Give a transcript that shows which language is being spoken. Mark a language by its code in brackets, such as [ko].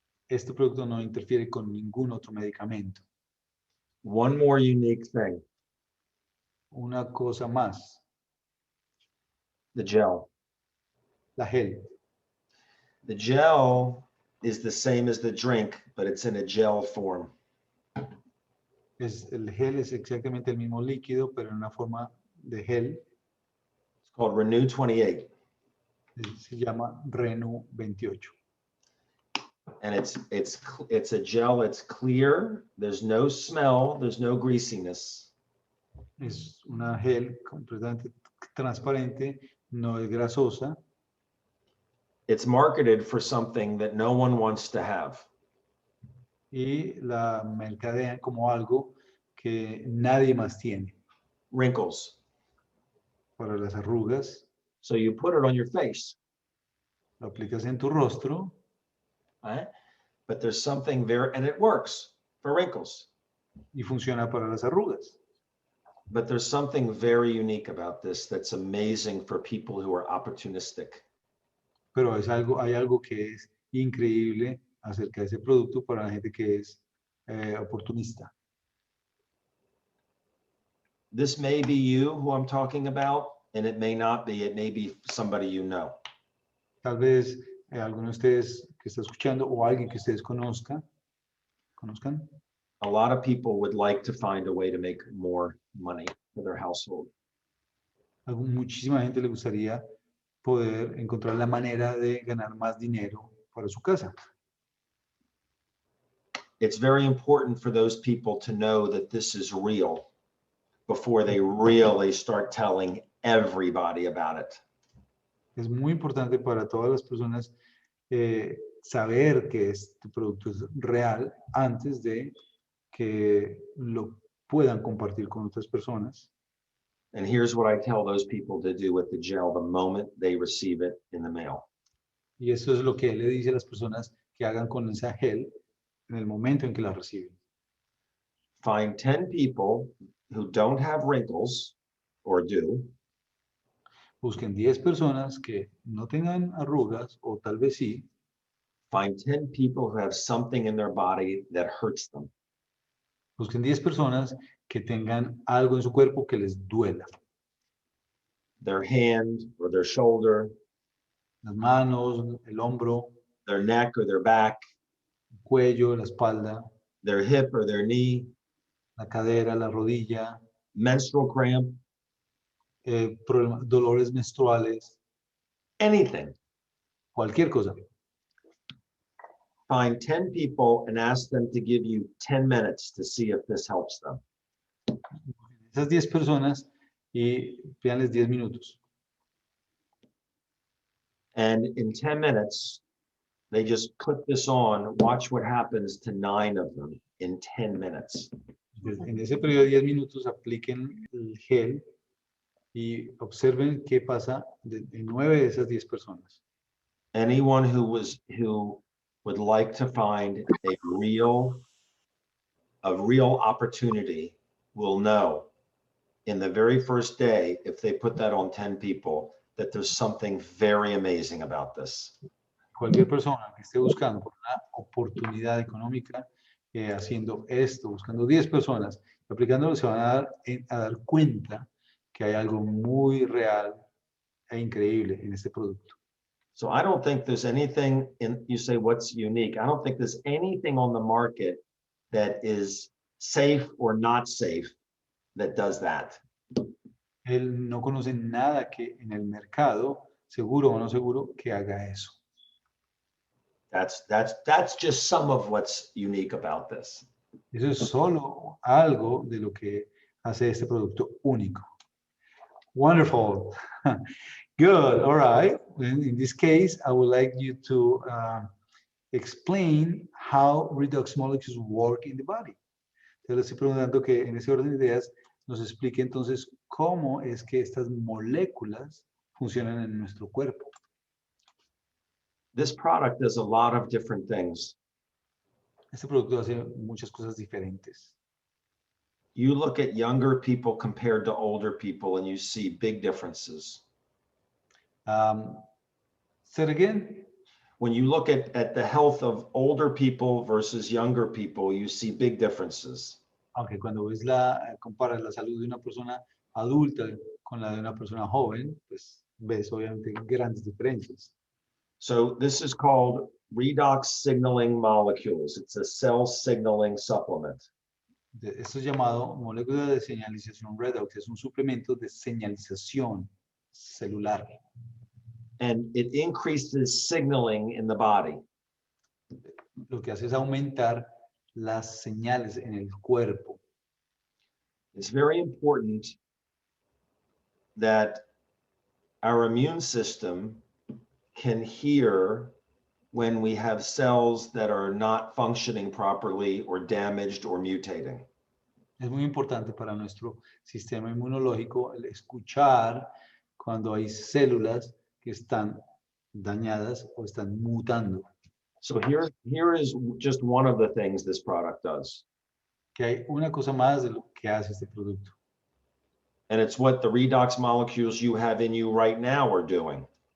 [es] Este producto no interfiere con ningún otro medicamento. [en] One more unique thing, [es] Una cosa más, [en] the gel. [es] la gel. [en] The gel is the same as the drink, but it's in a gel form. [es] El gel es exactamente el mismo líquido, pero en una forma de gel. [en] It's called Renew 28. [es] Se llama Renew 28. [en] And it's a gel, it's clear, there's no smell, there's no greasiness. [es] Es una gel completamente transparente, no es grasosa. [en] It's marketed for something that no one wants to have. [es] Y la mercadean como algo que nadie más tiene. [en] Wrinkles. [es] Para las arrugas, [en] So you put it on your face, [es] lo aplicas en tu rostro, [en] right? But there's something very, and it works for wrinkles. [es] y funciona para las arrugas. [en] But there's something very unique about this that's amazing for people who are opportunistic. [es] Pero hay algo que es increíble acerca de ese producto para la gente que es oportunista. [en] This may be you who I'm talking about, and it may not be. It may be somebody you know. [es] Tal vez alguno de ustedes que está escuchando o alguien que ustedes conozcan. [en] A lot of people would like to find a way to make more money for their household. [es] Muchísima gente le gustaría poder encontrar la manera de ganar más dinero para su casa. [en] It's very important for those people to know that this is real before they really start telling everybody about it. [es] Es muy importante para todas las personas saber que este producto es real antes de que lo puedan compartir con otras personas. [en] And here's what I tell those people to do with the gel the moment they receive it in the mail. [es] Y eso es lo que él le dice a las personas que hagan con esa gel en el momento en que la reciben. [en] Find 10 people who don't have wrinkles or do, [es] Busquen 10 personas que no tengan arrugas o tal vez sí. [en] find 10 people who have something in their body that hurts them. [es] Busquen 10 personas que tengan algo en su cuerpo que les duela. [en] Their hand or their shoulder, [es] Las manos, el hombro, [en] their neck or their back, [es] el cuello, la espalda, [en] their hip or their knee, [es] la cadera, la rodilla, [en] menstrual cramp, [es] dolores menstruales, [en] anything. [es] cualquier cosa. [en] Find 10 people and ask them to give you 10 minutes to see if this helps them. [es] Esas 10 personas y pídanles 10 minutos. [en] And in 10 minutes, they just put this on. Watch what happens to 9 of them in 10 minutes. [es] Entonces, en ese periodo de 10 minutos apliquen el gel y observen qué pasa en 9 de esas 10 personas. [en] Anyone who would like to find a real opportunity will know in the very first day, if they put that on 10 people, that there's something very amazing about this. [es] Cualquier persona que esté buscando por una oportunidad económica, haciendo esto, buscando 10 personas, aplicándolo, se van a dar cuenta que hay algo muy real e increíble en este producto. [en] So I don't think there's anything you say what's unique. I don't think there's anything on the market that is safe or not safe that does that. [es] Él no conoce nada que en el mercado, seguro o no seguro, que haga eso. [en] That's just some of what's unique about this. [es] Eso es solo algo de lo que hace este producto único. [en] Wonderful. Good. All right. In this case, I would like you to explain how redox molecules work in the body. [es] Te le estoy preguntando que en ese orden de ideas nos explique entonces cómo es que estas moléculas funcionan en nuestro cuerpo. [en] This product does a lot of different things. [es] Este producto hace muchas cosas diferentes. [en] You look at younger people compared to older people and you see big differences. Say it again. When you look at the health of older people versus younger people, you see big differences. [es] Aunque cuando comparas la salud de una persona adulta con la de una persona joven, pues ves obviamente grandes diferencias. [en] So this is called redox signaling molecules. It's a cell signaling supplement. [es] Esto es llamado molécula de señalización redox, es un suplemento de señalización celular. [en] And it increases signaling in the body. [es] Lo que hace es aumentar las señales en el cuerpo. [en] It's very important that our immune system can hear when we have cells that are not functioning properly or damaged or mutating. [es] Es muy importante para nuestro sistema inmunológico el escuchar cuando hay células que están dañadas o están mutando. [en] So here is just one of the things this product does. [es] Que hay una cosa más de lo que hace este producto. [en] And it's what the redox molecules you have in you right now are doing.